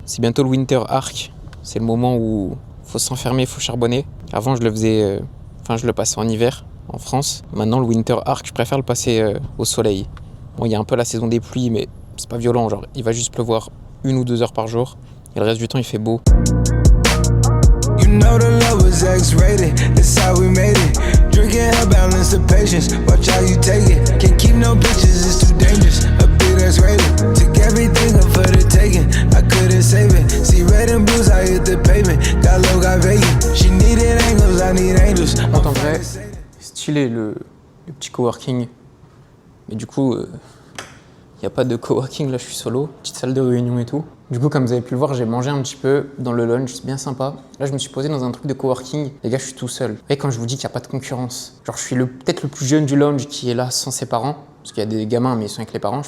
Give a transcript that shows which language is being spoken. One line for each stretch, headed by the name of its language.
French: C'est bientôt le Winter Arc. C'est le moment où faut s'enfermer, faut charbonner. Avant, je le passais en hiver en France. Maintenant, le Winter Arc, je préfère le passer au soleil. Bon, il y a un peu la saison des pluies, mais c'est pas violent. Genre, il va juste pleuvoir 1 ou 2 heures par jour. Et le reste du temps, il fait beau.
English: You know the love was X-rated, that's how we made it. Drinking her balance of patience, watch how you take it. Can't keep no bitches, it's too dangerous. A big that's rated, took everything up for the taking. I couldn't save it. See red and blues, I hit the pavement. Got low, got vacant. She needed angles, I need angels.
French: En vrai, stylé le petit coworking. Mais du coup, y a pas de coworking, là je suis solo. Petite salle de réunion et tout. Du coup, comme vous avez pu le voir, j'ai mangé un petit peu dans le lunch, c'est bien sympa. Là, je me suis posé dans un truc de coworking. Les gars, je suis tout seul. Et quand je vous dis qu'il n'y a pas de concurrence, genre je suis peut-être le plus jeune du lounge qui est là sans ses parents, parce qu'il y a des gamins, mais ils sont avec les parents.